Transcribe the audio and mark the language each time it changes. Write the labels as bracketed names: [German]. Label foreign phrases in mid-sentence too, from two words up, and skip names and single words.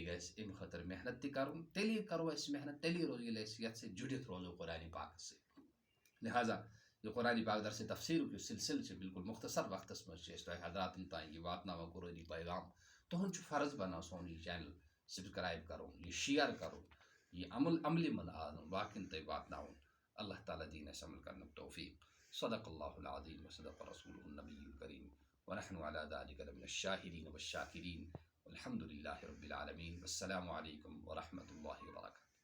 [Kashmiri] گژھِ امہِ خٲطرٕ محنت تہِ کرُن تیٚلی کرو أسۍ محنت تیٚلی ییٚلہِ أسۍ یتھ سۭتۍ جُڑِتھ روزو قرآنِ پاکس سۭتۍ لہذا یہ قرآن پاک درس تفسیرُک یُس سلسلہٕ چھُ بالکل مختصر وقتس منٛز چھِ أسۍ تۄہہِ حضراتن تام یہِ واتناوان قرآنی پیغام تُہُنٛد چھُ فرض بنان سون یہ [English] channel subscribe [Kashmiri] کرُن یہ شیئر کرُن یہ عملہِ منٛز انُن باقین تام واتناوُن اللہ تعالیٰ دِیِن اَسہِ عمل کرنُک توفیق [Arabic] صدق اللہ العظیم وصدق رسوله النبی الکریم ونحن على ذلك لمن الشاهدين والشاكرين والحمد لله رب العالمين والسلام عليكم ورحمة الله وبركاته.